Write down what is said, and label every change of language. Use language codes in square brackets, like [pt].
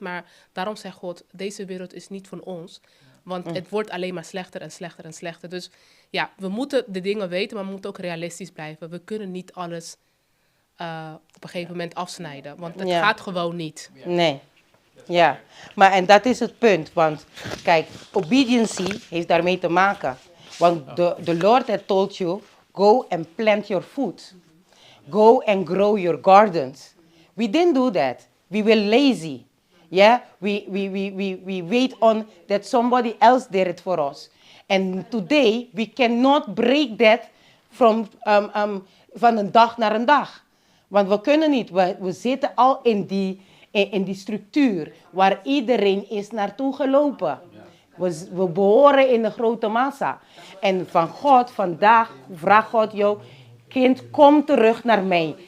[nl] Maar daarom zegt God, deze wereld is niet van ons. Want het wordt alleen maar slechter en slechter en slechter. Dus ja, we moeten de dingen weten, maar we moeten ook realistisch blijven. We kunnen niet alles op een gegeven moment afsnijden. Want het gaat gewoon niet. Nee. Ja, maar en dat is het punt. Want kijk, obedience heeft daarmee te maken. [en] Want the Lord had told you, go and plant your food. Go and grow your gardens. We didn't do that. We were lazy. Yeah, we wait on that somebody else did it for us. And today we cannot break that from [nl] van een dag naar een dag. Want we kunnen niet. We zitten al in die structuur waar iedereen is naartoe gelopen. We behoren in de grote massa. En van God, vandaag vraagt God jou, kind, kom terug naar mij.